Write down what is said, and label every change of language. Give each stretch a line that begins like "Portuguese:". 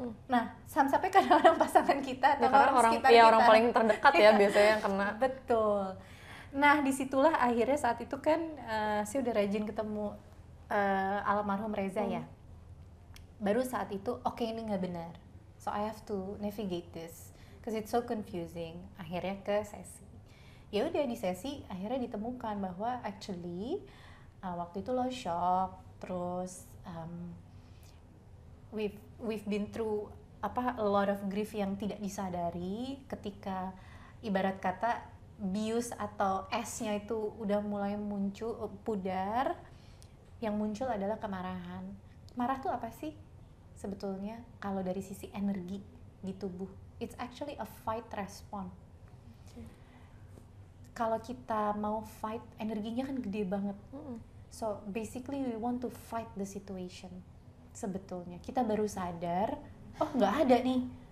Indonesian: Nah, samsaknya kadang-kadang pasangan kita atau orang sekitar kita. Orang paling terdekat ya biasanya yang kena. Betul. Nah, disitulah akhirnya saat itu kan saya udah rajin ketemu almarhum Reza ya. Baru saat itu, ini nggak benar.
English: So I have to navigate this. Because it's so confusing.
Indonesian: Akhirnya ke sesi. Ya udah di sesi akhirnya ditemukan bahwa actually waktu itu lo shock, terus
English: we've been through a lot of grief
Indonesian: yang tidak disadari ketika ibarat kata bius atau esnya itu udah mulai muncul, pudar, yang muncul adalah kemarahan. Marah tuh apa sih sebetulnya kalau dari sisi energi di tubuh?
English: It's actually a fight response.
Indonesian: Kalau kita mau fight, energinya kan gede banget.
English: So basically we want to fight the situation.
Indonesian: Sebetulnya kita baru sadar, oh nggak ada nih.